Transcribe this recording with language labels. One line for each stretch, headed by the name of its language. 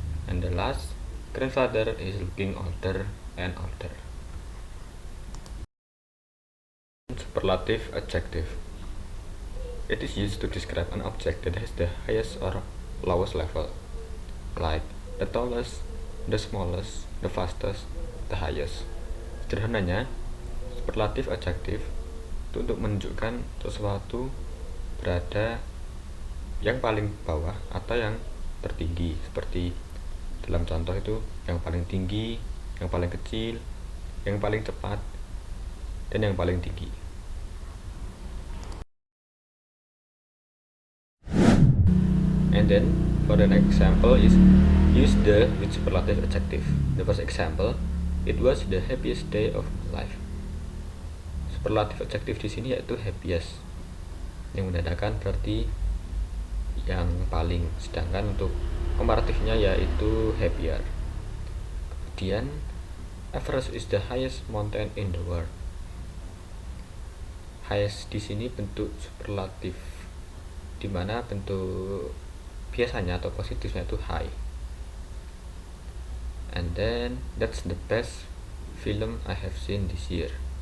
English: And the last, grandfather is looking older and older. Superlative adjective. It is used to describe an object that has the highest or lowest level, like the tallest, the smallest, the fastest, the highest.
Indonesian: Sederhananya, superlatif adjektif itu untuk menunjukkan sesuatu berada yang paling bawah atau yang tertinggi, seperti dalam contoh itu yang paling tinggi, yang paling kecil, yang paling cepat, dan yang paling tinggi.
English: And then for the next example is use the with superlative adjective. The first example, it was the happiest day of my life.
Indonesian: Superlatif adjektif di sini yaitu happiest, yang menandakan berarti yang paling, sedangkan untuk komparatifnya yaitu happier. Kemudian
English: Everest is the highest mountain in the world.
Indonesian: Highest di sini bentuk superlatif, di mana bentuk biasanya atau positifnya itu high.
English: And then that's the best film I have seen this year.